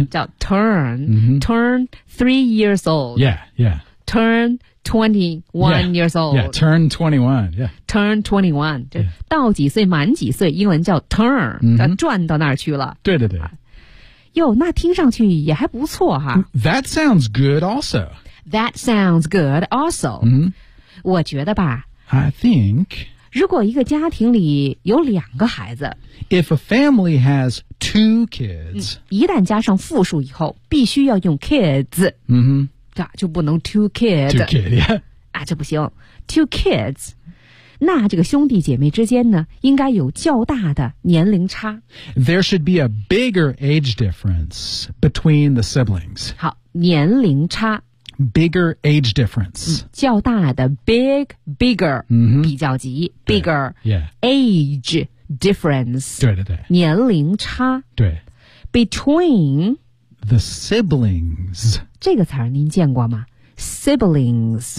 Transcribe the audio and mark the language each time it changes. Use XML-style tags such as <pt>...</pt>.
<en>叫 turn、嗯、turn 3 years old yeah yeah turn 21 yeah, years old yeah turn 21 yeah turn 21</en> <zh>就到几岁、</zh> <en>yeah.</en> <zh>满几岁英文叫 turn、嗯、他转到那儿去了对对对哟那听上去也还不错哈</zh> <en>that sounds good also that sounds good also、嗯、</en> <zh>我觉得吧</zh> <en>I think</en> <zh>如果一个家庭里有两个孩子</zh> <en>If a family has two kids、</en> <zh>嗯、一旦加上复数以后必须要用 kids、嗯、哼就不能 two kids</zh> <en>two kid,、yeah.</en> <zh>啊，这不行 two kids 那这个兄弟姐妹之间呢应该有较大的年龄差</zh> <en>There should be a bigger age difference between the siblings</en> <zh>好年龄差</zh> <en>Bigger age difference、</en> <zh>嗯、较大的 big, bigger、嗯、比较级 bigger、</zh> <en>yeah. age difference</en> <zh>对对对年龄差对</zh> <en>between the siblings</en> <zh>这个词您见过吗 siblings</zh>